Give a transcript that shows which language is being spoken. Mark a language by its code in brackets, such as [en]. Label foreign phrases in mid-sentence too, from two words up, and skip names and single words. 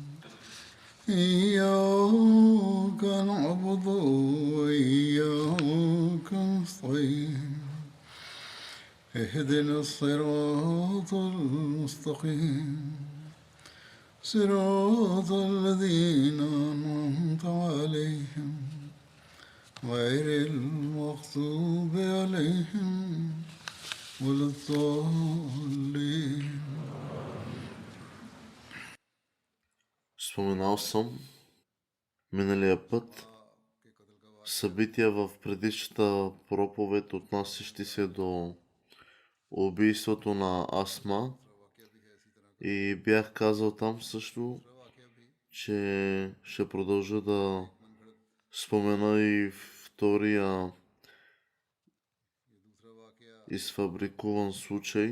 [ar] إياك نعبد وإياك نستعين اهدنا الصراط المستقيم صراط الذين أنعمت عليهم غير المغضوب عليهم ولا الضالين. [bg] Споменал съм миналия път събития в предишната проповед, отнасящи се до убийството на Асма, и бях казал там също, че ще продължа да спомена и втория изфабрикуван случай.